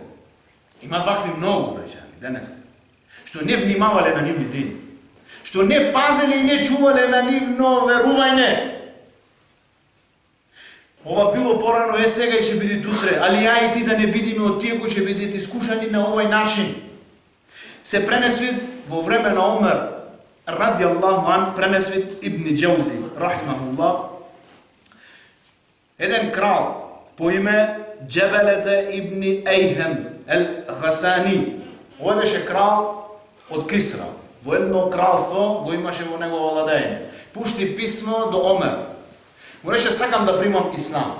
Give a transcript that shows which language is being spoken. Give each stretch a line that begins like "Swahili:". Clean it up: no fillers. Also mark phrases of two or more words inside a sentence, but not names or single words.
Macedonian: Има вакви многу браќани денеска, што не внимавале на нивни дини, што не пазеле и не чувале на нивно верување. Ова било порано, е сега и ќе биде утре, али ја и ти да не бидиме од тие кои ќе бидат искушани на овој начин. Се пренесви во време на Омер,
Arabic: رضي الله عنه,
Macedonian: пренесви Ибн Џаузи, рахимахуллах, еден крал по име Џебелете Ибн Ейхем ел-Гасани. Овој беше крал од Кисра. Во едно кралство го имаше во негово владење. Пушти писмо до Омер. Му реше, сакам да примам ислам.